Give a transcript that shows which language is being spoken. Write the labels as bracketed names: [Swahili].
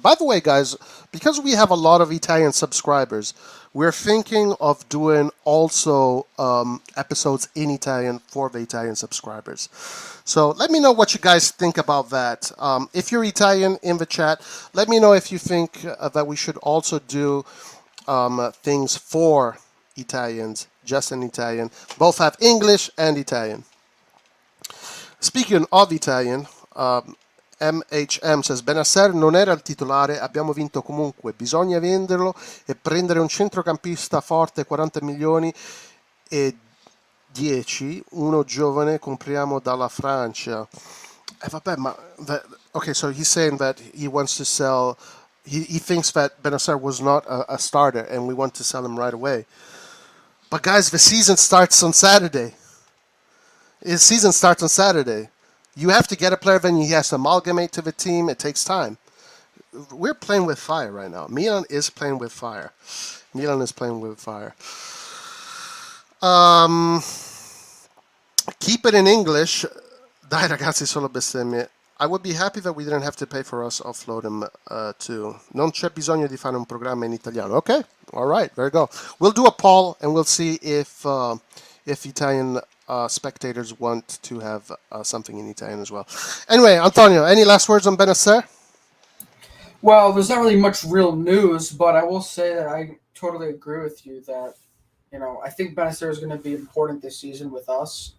[English] By the way, guys, because we have a lot of Italian subscribers, we're thinking of doing also episodes in Italian for the Italian subscribers. So let me know what you guys think about that. If you're Italian in the chat, let me know if you think that we should also do things for Italians, just in Italian. Both have English and Italian. [Italian] Speaking of Italian, MHM says Bennacer non era il titolare, abbiamo vinto comunque, bisogna venderlo e prendere un centrocampista forte, 40 milioni e 10, uno giovane, compriamo dalla Francia. [English] Vabbè, ma okay, so he's saying that he wants to sell, he thinks that Bennacer was not a starter and we want to sell him right away. But guys, the season starts on Saturday. His season starts on Saturday. You have to get a player, then he has to amalgamate to the team. It takes time. We're playing with fire right now. Milan is playing with fire. Milan is playing with fire. Keep it in English. Dai ragazzi, solo bestemmie. I would be happy that we didn't have to pay for us offload him too. [Italian] Non c'è bisogno di fare un programma in italiano. [English] Okay, all right, there you go. We'll do a poll and we'll see if Italian spectators want to have something in Italian as well. Anyway, Antonio, any last words on Bennacer? Well, there's not really much real news, but I will say that I totally agree with you that, I think Bennacer is going to be important this season with us.